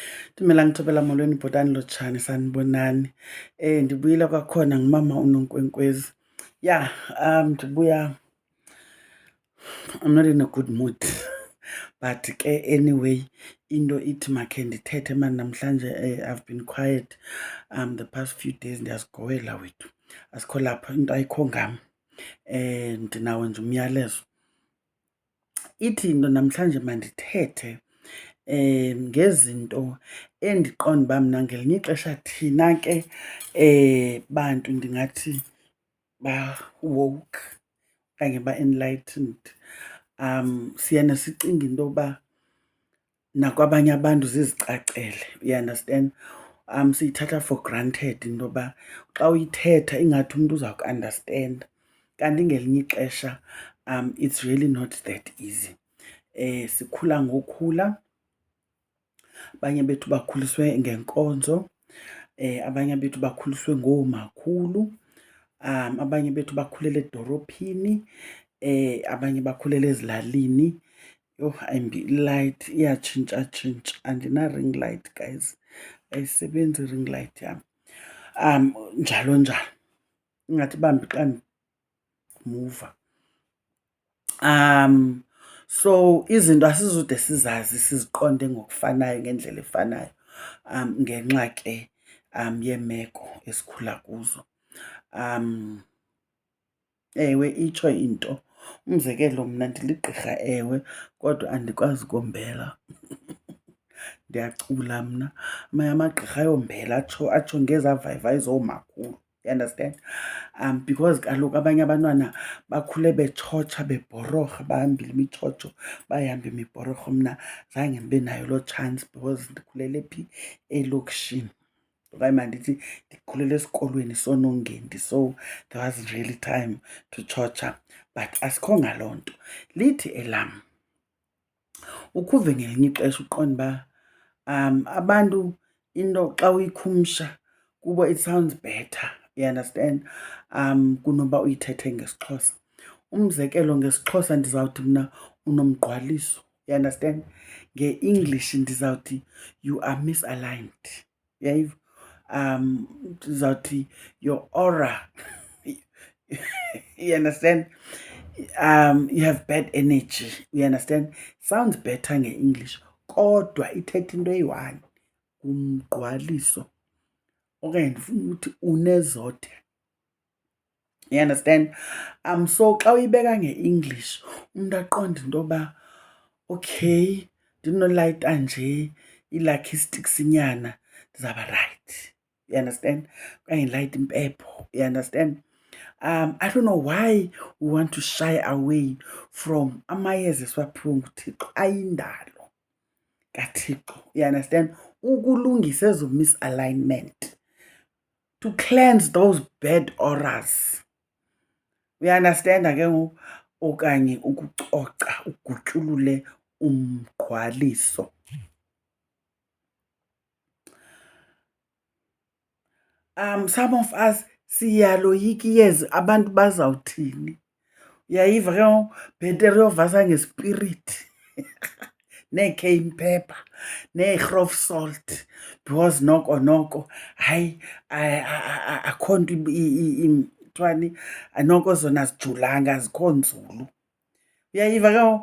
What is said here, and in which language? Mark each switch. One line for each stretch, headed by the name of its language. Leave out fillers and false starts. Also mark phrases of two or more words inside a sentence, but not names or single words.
Xhosa: Dumela ngithobela molweni bhotani lotshani sanibonani. Ndibuyile kwakhona ngumama uNonkwenkwezi. Yeah, ndibuya,
English: I'm not in a good mood.
Xhosa: But ke anyway, into ithi makhe ndithethe mani namhlanje.
English: I've been quiet the past few days.
Xhosa: Ndiyazigowela wethu, asikho lapha, into ayikho ngam. Ndinawo nje umyalezo. Ithi into namhlanje mandithethe ngezinto endiqonda uba mna ngelinye ixesha thina ke bantu ndingathi ba-woke okanye ba-enlightened siyena sicinga into yoba nakwabanye abantu zizicacele,
English: you understand.
Xhosa: Siyithatha
English: for granted
Xhosa: into yoba xa uyithetha ingathi umntu uza kuandastenda, kanti ngelinye ixesha
English: it's really not that easy.
Xhosa: Sikhula ngokhula, abanye bethu bakhuliswe ngenkonzo, abanye bethu bakhuliswe ngoomakhulu, abanye bethu bakhulele edorophini, abanye bakhulele ezilalini. Yho, ayimbi ilight iyatshintshatshintsha. Andina-
English: ring light guys,
Xhosa: ayisebenzi
English: i-ring light
Xhosa: yam. Njalo njalo, ingathi bambi xa ndimuva. So izinto asizude sizazi siziqonde ngokufanayo ngendlela efanayo ngenxa ke yeemeko esikhula kuzo. Ewe, itsho into. Umzekelo, mna ndiligqirha ewe, kodwa andikwazi ukombela. Ndiyacula mna. Amanye amagqirha ayombela atsho ngezaa vayivayi zoomakhulu,
English: you understand.
Xhosa: Because kaloku abanye abantwana bakhule betshotsha, bebhororha, bahambile imitshotsho, bayihamba imibhororho. Mna zange ndibe nayo loo chance because ndikhulele phi? Elokishini. Okanye mandithi ndikhulele esikolweni soNongendi,
English: so there wasn't really time to tshotsha.
Xhosa: But asikho ngaloo nto. Lithi elam, ukhuve ngelinye ixesha uqonda uba abantu into xa uyikhumsha kubo
English: it sounds better, you understand,
Xhosa: kunoba uyithethe ngesiXhosa. Umzekelo, ngesiXhosa ndizawuthi mna unomgqwaliso,
English: you understand.
Xhosa: Nge-English ndizawuthi
English: you are misaligned, uyayiva. Ndizawuthi your aura, you understand. You have bad energy, you understand. Sounds better nge-English,
Xhosa: kodwa ithetha into eyi-one, umgqwaliso, okanye ndifuna ukuthi unezothe,
English: you understand.
Xhosa: So xa uyibeka nge-English umntu aqonde into yoba okay, ndinolayita nje
English: ii-lucky sticks
Xhosa: inyana ndizawuba rayithi,
English: you understand.
Xhosa: Okanye ndilayite impepho,
English: you understand. I don't know why we want to shy away from
Xhosa: amayeza esiwaphiwe nguThixo ayindalo kaThixo,
English: you understand.
Xhosa: Ukulungisa ezo misalignment,
English: to cleanse those bad auras, you understand
Xhosa: ke ngoku, okanye ukucoca, ugutyulule umgqwaliso.
English: Some of us
Xhosa: siyaloyika iyeza abantu bazawuthini, uyayiva ke ngoku. Bhetere uyovasa ngespiriti
English: nee-cane pepper
Xhosa: nee-grof salt, because noko noko hayi akho nto kuthiwani, noko zona azijulanga, azikho nzulu, uyayiva ke ngoku.